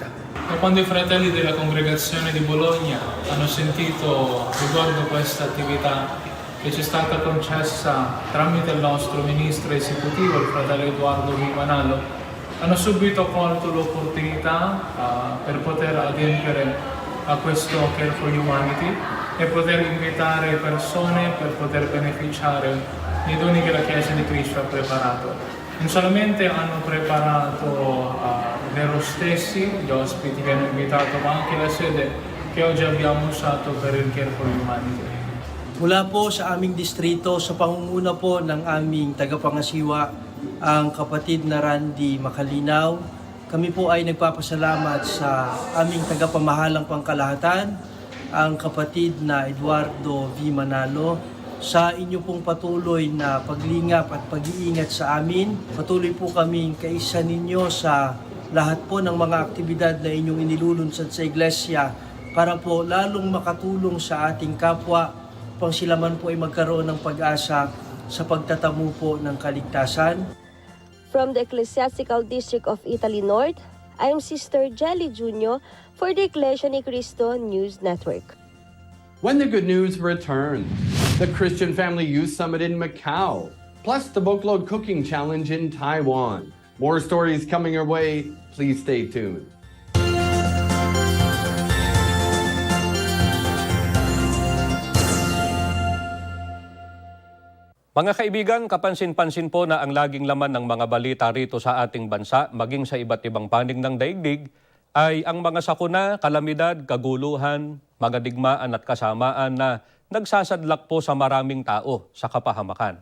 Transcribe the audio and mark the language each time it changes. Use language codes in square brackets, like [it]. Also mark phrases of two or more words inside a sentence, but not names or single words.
[it] Da quando i fratelli della congregazione di Bologna hanno sentito riguardo questa attività che ci è stata concessa tramite il nostro ministro esecutivo, il fratello Edoardo Vimanalo, hanno subito colto l'opportunità per poter adempiere a questo Care for Humanity e poter invitare persone per poter beneficiare dei doni che la Chiesa di Cristo ha preparato. Non solamente hanno preparato loro stessi, gli ospiti che hanno invitato, ma anche la sede che oggi abbiamo usato per il Care for Humanity. [tl] Mula po sa aming distrito, sa pangunguna po ng aming tagapangasiwa, ang kapatid na Randy Makalinaw, kami po ay nagpapasalamat sa aming tagapamahalang pangkalahatan, ang kapatid na Eduardo V. Manalo, sa inyo pong patuloy na paglingap at pag-iingat sa amin. Patuloy po kaming kaisa ninyo sa lahat po ng mga aktibidad na inyong inilulunsad sa iglesia para po lalong makatulong sa ating kapwa upang sila man po ay magkaroon ng pag-asa sa pagtatamu po ng kaligtasan. [en] From the Ecclesiastical District of Italy North, I'm Sister Jelly Junio for the Iglesia ni Cristo News Network. When the good news returns, the Christian Family Youth Summit in Macau, plus the Bookload Cooking Challenge in Taiwan. More stories coming your way. Please stay tuned. [tl] Mga kaibigan, kapansin-pansin po na ang laging laman ng mga balita rito sa ating bansa, maging sa iba't ibang panig ng daigdig, ay ang mga sakuna, kalamidad, kaguluhan, mga digmaan at kasamaan na nagsasadlak po sa maraming tao sa kapahamakan.